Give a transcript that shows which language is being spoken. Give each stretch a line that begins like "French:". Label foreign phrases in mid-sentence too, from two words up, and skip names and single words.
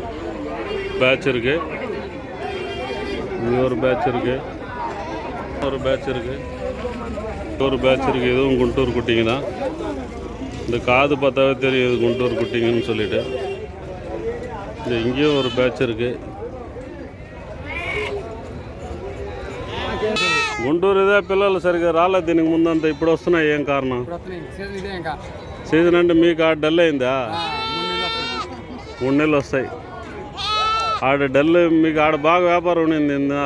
Tamil: பேட்ச் இருக்குது, இங்கே ஒரு பேட்ச் இருக்குது, ஒரு பேட்ச் இருக்குது, ஒரு பேட்ச் இருக்குது. இதுவும் குண்டூர் குட்டிங்க தான். இந்த காது பார்த்தாவே தெரியும் இது குண்டூர் குட்டிங்கன்னு சொல்லிட்டு. இந்த இங்கேயும் ஒரு பேட்ச் இருக்குது.
Telugu: గుంటూరు ఇదే పిల్లలు సరిగ్గా రాలేదు దీనికి ముందంతా. ఇప్పుడు వస్తున్నాయి, ఏం కారణం? సీజన్ అంటే మీకు ఆడ డల్ అయిందా? 3 నెలలు వస్తాయి. ఆడ డల్ మీకు ఆడ బాగా వ్యాపారం ఉండింది ఇన్నాళ్ళు.